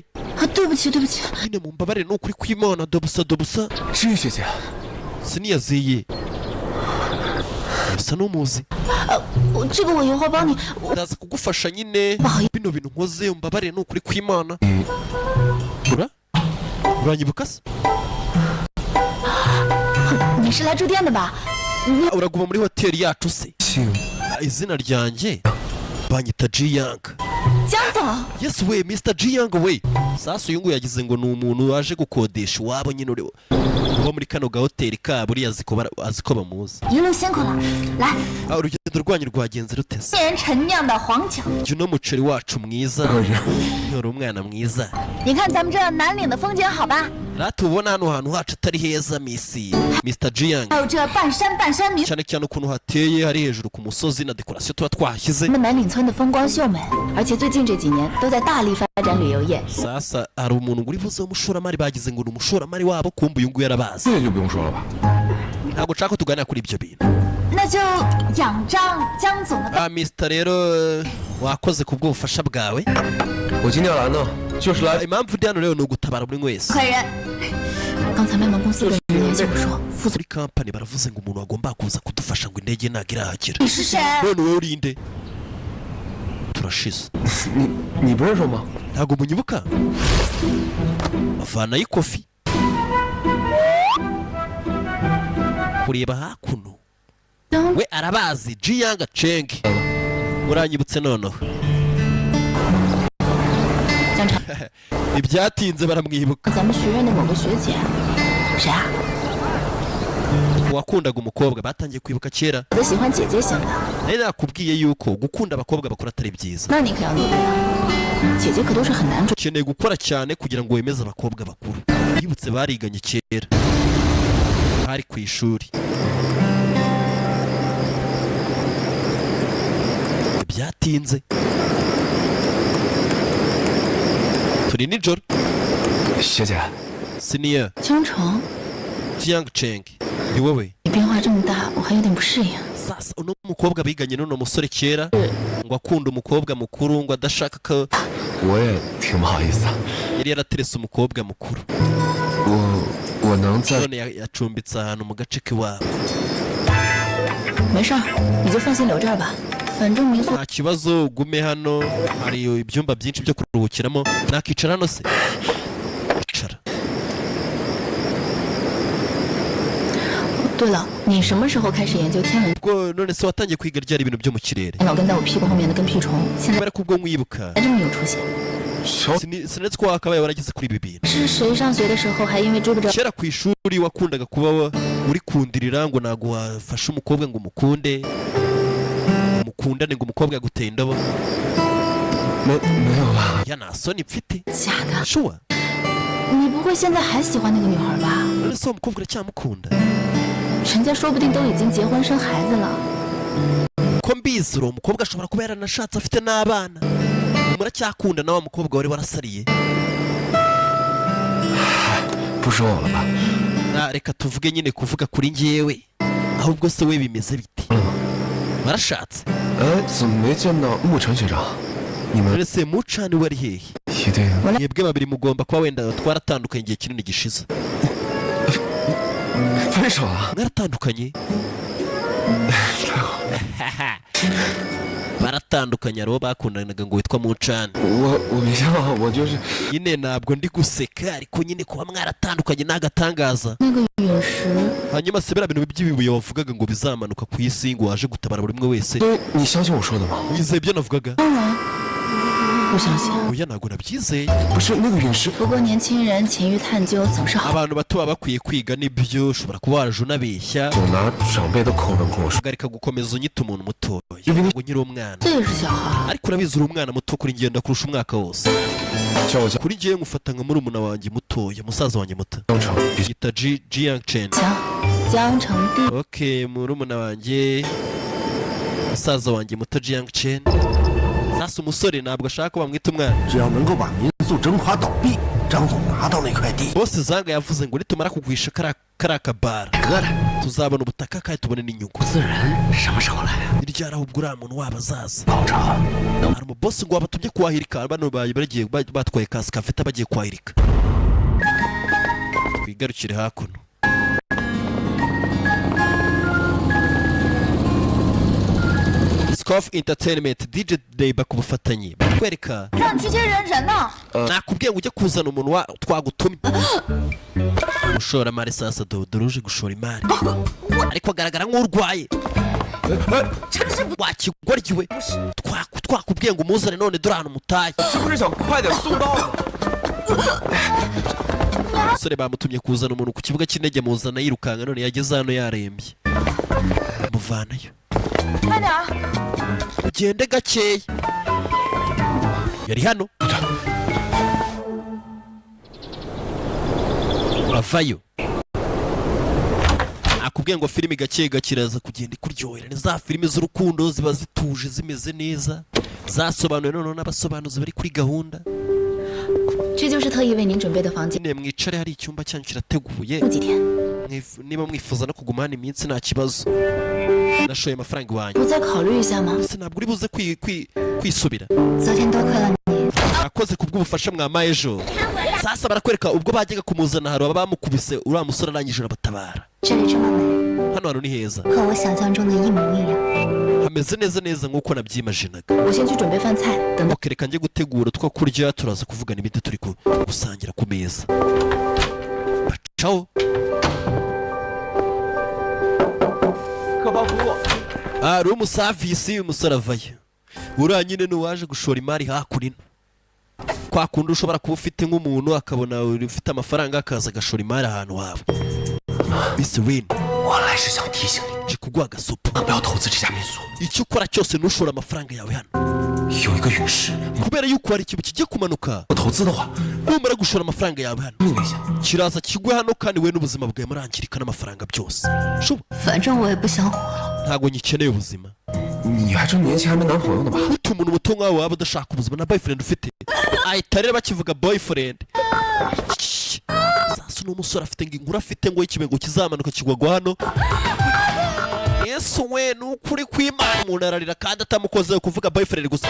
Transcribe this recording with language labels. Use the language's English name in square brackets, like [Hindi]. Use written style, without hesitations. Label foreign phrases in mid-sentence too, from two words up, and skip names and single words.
[Chinese] 啊，对不起，对不起， [Kinyarwanda] nyine mumbabarire ni ukuri kw'Imana dobusa [Chinese] 知玉学姐， [Kinyarwanda] siniyaziye bisa n'umuzi [Chinese] 这个我以后帮你。 [Kinyarwanda] ndaza kugufasha nyine Bahaye. bino bintu nkoze umbabarire ni ukuri kw'Imana uranyibuka se [Chinese] 你是来住店的吧？ [Kinyarwanda] uraguma muri hoteli yacu se [Chinese] 姓 [Kinyarwanda] izina ryanjye banyita G Young [Chinese] 江总， [Kinyarwanda] yes we Mr G Young we sasa uyu nguyu yagize ngo ni umuntu waje gukodesha iwabo nyine uba muri kano gahoteli kabo uriya azi ko bamuzi [Chinese] 一路辛苦了，来， [Kinyarwanda] urugendo rwanyu rwagenze rutese [Chinese] 店人陈酿的黄酒， [Kinyarwanda] jya uno muceri wacu mwiza [Chinese] 个人， [Kinyarwanda] ntiyore umwana mwiza [Chinese] 你看咱们这南岭的风景好吧？ [Kinyarwanda] ratubona hano hantu hacu atari heza Mr G Young [Chinese] 还有这半山半山民， [Kinyarwanda] cyane cyane ukuntu hateye hari hejuru ku musozi na dekorasiyo tuba twahashyize [Chinese] 咱们南岭村的风光秀美，而且最近这几年都在大力发展旅游业。 [Kinyarwanda] sasa hari umuntu ngo uri buze w'umushoramari bagize ngo ni umushoramari wabo kumva uyu nguyu yarabazi [Chinese] 这个就不用说了吧。 [Kinyarwanda] ntabwo nshaka ko tuganira kuri ibyo bintu [Chinese] 那就仰仗江总的。 [Kinyarwanda] Mr rero wakoze ku bw'ubufasha bwawe [Chinese] 我今天来呢，就是来 [Kinyarwanda] impamvu ndi hano rero ni ugutabara buri wese [Chinese] 客人，刚才卖萌公司的人联系我说，负责 [Kinyarwanda] muri kampani baravuze ngo umuntu wagomba kuza kudufasha ngo indege ntabwo irahagera [Chinese] 你是谁？ [Kinyarwanda] none wowe urinde turashize [Chinese] 你不认识我吗？ [Kinyarwanda] ntabwo munyibuka avanayo ikofi kureba hakuno [Chinese] 当 [Kinyarwanda] we arabazi G Young Cheng muranyibutse noneho [Chinese] 江长， [Kinyarwanda] ntibyatinze baramwibuka [Chinese] 咱们学院的某个学姐，谁啊？ [Kinyarwanda] uwakundaga umukobwa batangiye kwibuka kera [Chinese] 我喜欢姐姐型的， [Kinyarwanda] nari nakubwiye yuko gukunda abakobwa bakuru atari byiza [Chinese] 那你可要努力了。姐姐可都是很难追， [Kinyarwanda] ukeneye gukora cyane kugira ngo wemeze abakobwa bakuru bibutse bariganye kera bari ku ishuri byatinze turi nijoro [Chinese] 学姐， [Kinyarwanda] siniya [Chinese] 江城， [Kinyarwanda] G Young Cheng ni wowe [Chinese] 你变化这么大，我还有点不适应。 [Kinyarwanda] sasa uno mukobwa biganye n'uno musore kera ngo akunda umukobwa mukuru ngo adashaka ko [Chinese] 我也挺不好意思的。 [Kinyarwanda] yari yaraterese umukobwa mukuru [Chinese] 我能在 [Kinyarwanda] none yacumbitse ahantu mu gace k'iwabo [Chinese] 没事儿，你就放心留这儿吧，反正民宿 [Kinyarwanda] nta kibazo ugume hano hari ibyumba byinshi byo kuruhukiramo nakicara hano se icara [Chinese] 对了，你什么时候开始研究天文？ [Kinyarwanda] ubwo none se watangiye kwiga ryari ibintu byo mu kirere [Chinese] 老跟在我屁股后面的跟屁虫，现在 [Kinyarwanda] kubera ko ubwo nkwibuka [Chinese] 还这么有出息。 [Kinyarwanda] sinetse ko wakabaye warageze kuri ibi bintu [Chinese] 是谁上学的时候还因为追不着？ [Kinyarwanda] kera ku ishuri wakundaga kuba uri kundirira ngo ntabwo wafashe umukobwa ngo mukundane ngo umukobwa aguteye indobo [Chinese] 没有吧？ [Kinyarwanda] ya nta soni mfite [Chinese] 假的， [Kinyarwanda] shuwa [Chinese] 你不会现在还喜欢那个女孩吧？ [Kinyarwanda] none se uwo mukobwa uracyamukunda [Chinese] 人家说不定都已经结婚生孩子了。 [Kinyarwanda] ko mbizi uwo mukobwa ashobora kuba yaranashatse afite n'abana. Muracyakunda na wa mukobwa wari warasariye. [Chinese] 不说我了吧？ [Kinyarwanda] Reka tuvuge nyine kuvuga kuri njyewe. Ahubwo se we bimeze bite? Warashatse? [Chinese] 怎么没见到沐晨学长？你们 [Kinyarwanda] Ese Mucani wari hehe? [Chinese] 一定 [Kinyarwanda] Mwebwe babiri mugomba kuba wenda twaratandukanye igihe kinini gishize. [Chinese] 分手了？ [Kinyarwanda] Mwaratandukanye? [Chinese] 太好了， [Kinyarwanda] Baratandukanye abo bakundanaga ngo witwa Mucani. [Chinese] 我没想到，我就是 [Kinyarwanda] Nyine ntabwo ndi guseka ariko nyine kuba mwaratandukanye n'agatangaza. [Chinese] 那个陨石， [Kinyarwanda] Hanyuma se biriya bintu by'ibibuye wavugaga ngo bizamanuka ku isi ngo waje gutabara buri umwe wese. [Chinese] 你相信我说的吗？ [Kinyarwanda] Wizeye ibyo navugaga? [Chinese] 当然不相信。 [Kinyarwanda] Oya ntabwo nabyizeye. [Chinese] 不是那个陨石，不过年轻人勤于探究总是好。 [Kinyarwanda] Abantu bato baba bakwiye kwiga nibyo ushobora kuba waraje unabeshya. [Chinese] 总拿长辈的口吻跟我说， [Kinyarwanda] Ugarika gukomeza unyita umuntu mutoya. Ngo nkiri umwana. [Chinese] 这也是小孩。 [Kinyarwanda] Ariko urabizi uri umwana muto kuri ngenda kurusha umwaka wose. [Chinese] 叫我 [Kinyarwanda] Kuri njyewe ngufata nka murumuna wanjye mutoya, musaza wanjye muto. [Chinese] 江城，比 [Kinyarwanda] Yita Jiang Chen. [Chinese] 行，江城地 [Kinyarwanda] Okay, murumuna wanjye musaza wanjye muto Jiang Chen. Sasa umusore ntabwo ashaka ko bamwita umwana. [Chinese] 只要能够把民宿整垮倒闭，张总拿到那块地， [Kinyarwanda] Boss Zanga yavuze ngo nitumara kugurisha kariya kabara [Chinese] 得的， [Kinyarwanda] tuzabona ubutaka kandi tubone n'inyungu. [Chinese] 自然什么时候来啊？ [Kinyarwanda] Ni ryari ahubwo uriya muntu waba azaza? [Chinese] 好长， [Kinyarwanda] Hari umubosi ngo wabatumye kuhahirika bano bagiye batwaye kasi kafeta bagiye kuhahirika. Twigarukire hakuno. Scoff Entertainment DJ Deba ku bufatanye bakwereka [Chinese] 让你去接人呢。 [Kinyarwanda] nakubwiye ngo ujye kuzana umuntu twagutumye. Umushoramari sasa dodoruje gushora imari ariko agaragara nk'urwaye. Wakigoryiwe twakubwiye ngo umuzane none dore ahantu mutaye. [Chinese] 是不是想快点送到呢？ [Kinyarwanda] Umusore bamutumye kuzana umuntu ku kibuga cy'indege muzana yirukanka none yageze hano yarembye. Muvanayo. [Chinese] 慢点。 [Kinyarwanda] Ugende gakeya. Yari hano. Avayo. Nakubwiye ngo filimi gake gakiraza kugenda ikuryohera. Ni za filimi z'urukundo ziba zituje zimeze neza. Zasobanuye none n'abasobanuzi bari kuri gahunda. [Chinese] 这就是特意为您准备的房间。 [Kinyarwanda] Nyine mwicare hari icyumba cyanyu kirateguye. [Chinese] 住几天？ [Kinyarwanda] Niba mwifuza no kuguma hano iminsi nta kibazo. Nashoye amafaranga iwanyu. [Chinese] 不再考虑一下吗？ [Kinyarwanda] Ese ntabwo uri buze kwisubira. [Chinese] 昨天多亏了你。 [Kinyarwanda] Akoze kubw'ubufasha mwamaye ejo. Sasa barakwereka ubwo bajyaga kumuzana hari abamukubise uriya musore arangije arabatabara. [Chinese] 这里这么美， [Kinyarwanda] Hano hantu ni heza. [Chinese] 和我想象中的一模一样。 [Kinyarwanda] Hameze neza nk'uko nabyimaginaga. [Chinese] 我先去准备饭菜，等。 [Kinyarwanda] Okay, reka njye gutegura two kurya turaza kuvugana ibindi turi gusangira ku meza. Ciao. [Chinese] 客房服务。 [Kinyarwanda] Ari umusavisi umusore avayo. Uriya nyine n'uwaje gushora imari hakurino. Kwa kundi ushobora kuba ufite nk'umuntu akabona ufite amafaranga akaza agashora imari ahantu hawe. Miss Win. [Chinese] 我来是想提醒你， [Kinyarwanda] kuguha agasopo. [Chinese] 不要投资这家民宿， [Kinyarwanda] Icyo ukora cyose ntushora amafaranga yawe hano. [Chinese] 有一个陨石， [Kinyarwanda] Kubera yuko hari ikintu kigiye kumanuka. [Chinese] 不投资的话， [Kinyarwanda] Numara gushora amafaranga yawe hano. [Chinese] 命危险。 [Kinyarwanda] Kiraza kigwe hano kandi we n'ubuzima bwawe murangirika n'amafaranga byose. Shuba. [Chinese] 反正我也不想活了。 [Kinyarwanda] Ntago nyikeneye ubuzima. [Chinese] 你还真年轻，还没男朋友呢吧？ [Kinyarwanda] Utu umuntu muto nkawe waba udashaka ubuzima na boyfriend ufite. Ahita rero bakivuga boyfriend. Sasa n'umusore afite ngo inkuru afite ngo ikibengo kizamanuka kigwagwa hano. Yesu we nukuri kw'Imana umuntu ararira kandi atamukozeho kuvuga boyfriend gusa.